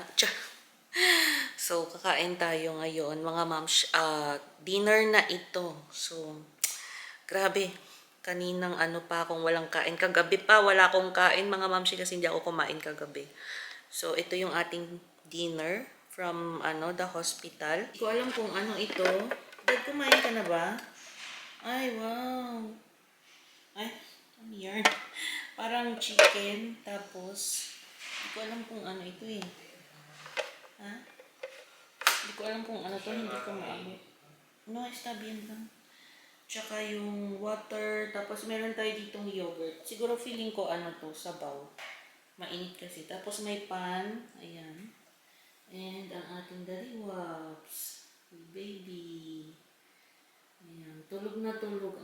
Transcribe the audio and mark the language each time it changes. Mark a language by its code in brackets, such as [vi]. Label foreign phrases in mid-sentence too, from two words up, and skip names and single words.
[tl] Tsa! So, kakain tayo ngayon. Mga mamshi, dinner na ito. So, grabe. Kaninang ano pa akong walang kain. Kagabi pa, wala akong kain mga mamshi kasi hindi ako kumain kagabi. So, ito yung ating dinner [en] from the hospital. [tl] Hindi ko alam kung ano ito. Dad, kumain ka na ba? Ay, wow. Ay, ano yan? Parang chicken, tapos, hindi ko alam kung ano ito eh. Ha? Hindi ko alam kung ano to, hindi ko maabot. [es] No, está bien lang. [tl] Tsaka yung water, tapos meron tayo ditong yogurt. Siguro feeling ko ano to, sabaw. Mainit kasi. Tapos may pan, ayan. And ang ating daliwaps. Baby. Ayan, tulog na tulog.